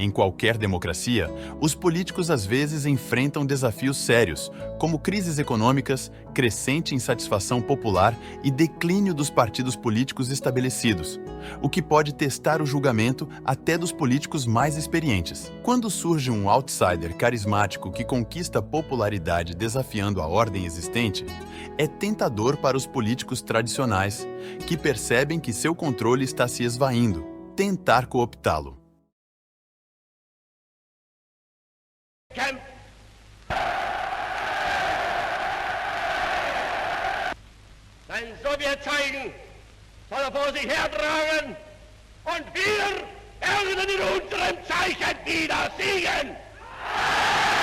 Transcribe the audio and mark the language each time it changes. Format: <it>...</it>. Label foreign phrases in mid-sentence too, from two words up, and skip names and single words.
<pt>Em qualquer democracia, os políticos às vezes enfrentam desafios sérios, como crises econômicas, crescente insatisfação popular e declínio dos partidos políticos estabelecidos, o que pode testar o julgamento até dos políticos mais experientes. Quando surge um outsider carismático que conquista popularidade desafiando a ordem existente, é tentador para os políticos tradicionais, que percebem que seu controle está se esvaindo, tentar cooptá-lo.</pt> <de>Sein Sowjetzeichen soll vor sich hertragen und wir werden in unserem Zeichen wieder siegen!</de>